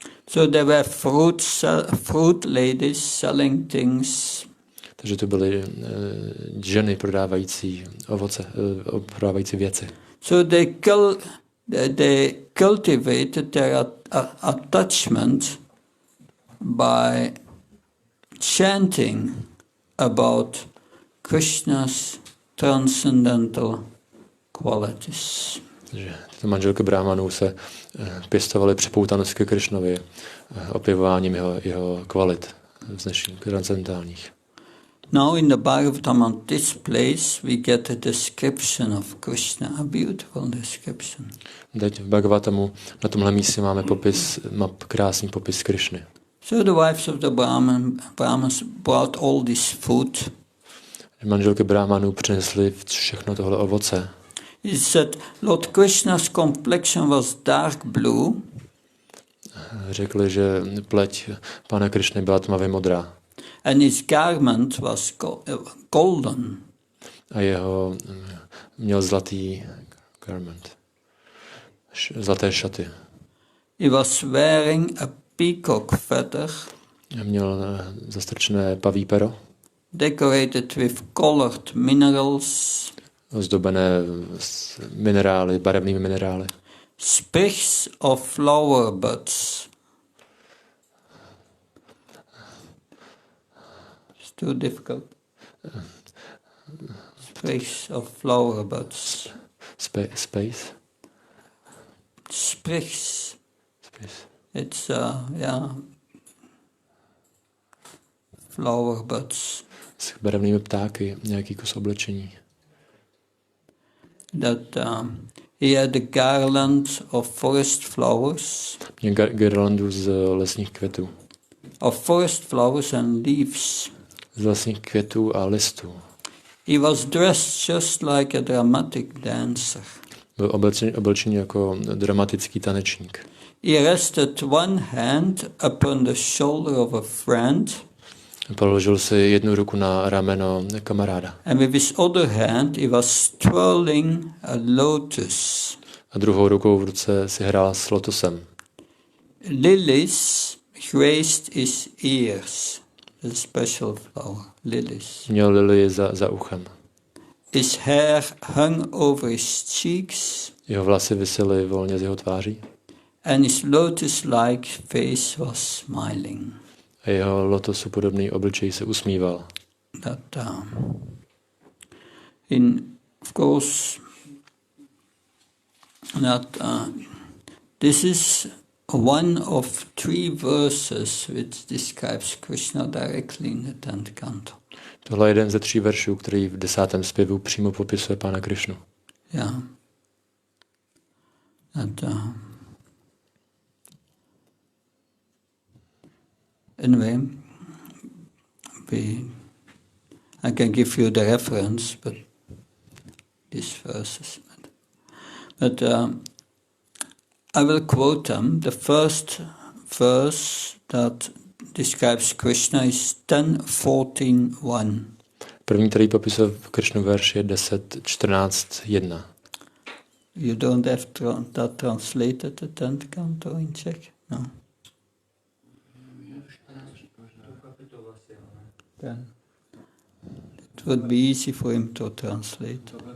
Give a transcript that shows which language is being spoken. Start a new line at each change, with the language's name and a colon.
English: So there were fruit ladies selling things.
Czech: Takže to byly ženy prodávající ovoce, prodávající věci.
English: So they cultivated their attachment by chanting about Krishna's transcendental qualities.
Czech: Takže tyto manželky Brahmanů se pěstovaly připoutanost ke Krišnovi opěvováním jeho kvalit vznešených, transcendentálních.
English: Now in the Bhagavatam, this place, we get a description of Krishna, a beautiful description.
Czech: Teď v Bhagavatamu na tomhle místě máme krásný popis Krišny.
English: So the wives of the Brahmans brought all this food.
Czech: Manželky Brahmanů přinesly všechno tohle ovoce.
English: He said, Lord Krishna's complexion was dark blue.
Czech: Řekli, že pleť Pána Krišny byla tmavě modrá.
English: And his garment was golden.
Czech: A jeho měl zlatý garment. Zlaté šaty.
English: He was wearing a peacock feather.
Czech: Měl zastrčené paví pero.
English: Decorated with colored minerals.
Czech: Ozdobené minerály, barevnými minerály.
English: Sprigs of flower buds. It's too difficult. Sprigs of flower buds. Space? Sprigs. Space. It's, flower buds.
Czech: S barevnými ptáky, nějaký kus oblečení.
English: That he had a garland of forest flowers.
Czech: Měl girlandu z lesních květů.
English: Of forest flowers and leaves.
Czech: Z lesních květů a listů.
English: He was dressed just like a dramatic dancer.
Czech: Byl oblečený jako dramatický tanečník.
English: He rested one hand upon the shoulder of a friend.
Czech: Položil si jednu ruku na rameno kamaráda.
English: And with his other hand he was twirling a lotus.
Czech: A druhou rukou v ruce si hrál s lotusem.
English: Lilies graced his ears. A special flower, lilies.
Czech: Měl lilie za uchem.
English: His hair hung over his cheeks.
Czech: Jeho vlasy visely volně z jeho tváří.
English: And his lotus-like face was smiling.
Czech: A jeho lotosu podobný obličej se usmíval.
English: That of course, that this is one of 3 verses which describes Krishna directly in the 10th canto.
Czech: Tohle je jeden ze 3 veršů, který v 10. zpěvu přímo popisuje Pána Krišnu.
English: Yeah. That, anyway, I can give you the reference, but these verses. But I will quote them. The first verse that describes Krishna is 10:14:1.
Czech: První, který popisuje Krišnu verš, je 10:14:1.
English: You don't have that translated, the 10th canto in Czech? No. Then it would be easy for him to translate.